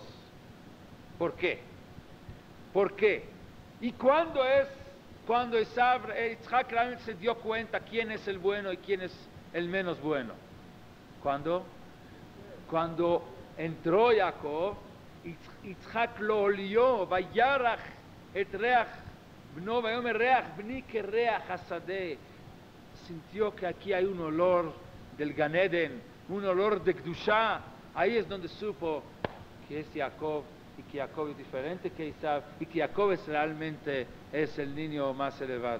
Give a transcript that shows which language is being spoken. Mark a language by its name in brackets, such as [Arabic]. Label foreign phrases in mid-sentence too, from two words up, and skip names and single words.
[Spanish] ¿Por qué? ¿Por qué? ¿Y cuándo Yitzhak realmente se dio cuenta quién es el bueno y quién es el menos bueno? ¿Cuándo? Cuando entró Jacob, Yitzhak lo olió, [Hebrew] וירח את ריח, בנו ויאמר ריח, בני כריח השדה. [Spanish] Sintió que aquí hay un olor del Gan Eden, un olor de Kedushá. Ahí es donde supo que es Jacob, y que Jacob es diferente que Esav, y que Jacob realmente es el niño más elevado.